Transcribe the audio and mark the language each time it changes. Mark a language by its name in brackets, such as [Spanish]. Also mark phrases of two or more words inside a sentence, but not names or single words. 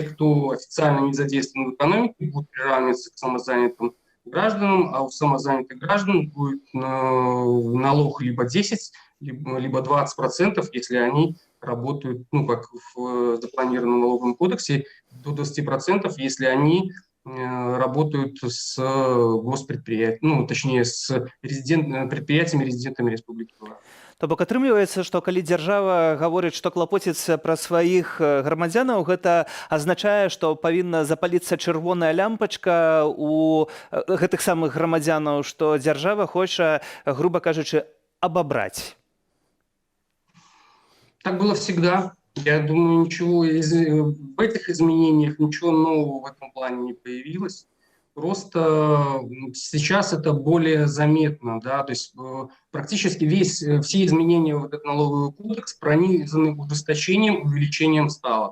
[Russian] кто официально не задействован в экономике, будут приравниваться к самозанятым гражданам, а у самозанятых граждан будет налог либо 10, либо 20%, если они работают, как в запланированном налоговом кодексе, до 20%, если они работают с госпредприятиями, точнее, с предприятиями, резидентами Республики Беларусь. [Belarusian] То бок атрымліваецца, што калі дзяржава гаворыць, што клапоціцца пра сваіх грамадзянаў, гэта азначае, што павінна запаліцца чырвоная лямпачка у гэтых самых грамадзянаў, што дзяржава хоча, груба кажучы, абабраць. [Russian] Так было всегда. Я думаю, ничего в этих изменениях, ничего нового в этом плане не появилось. Просто сейчас это более заметно, да, то есть практически все изменения в этот налоговый кодекс пронизаны ужесточением, увеличением ставок.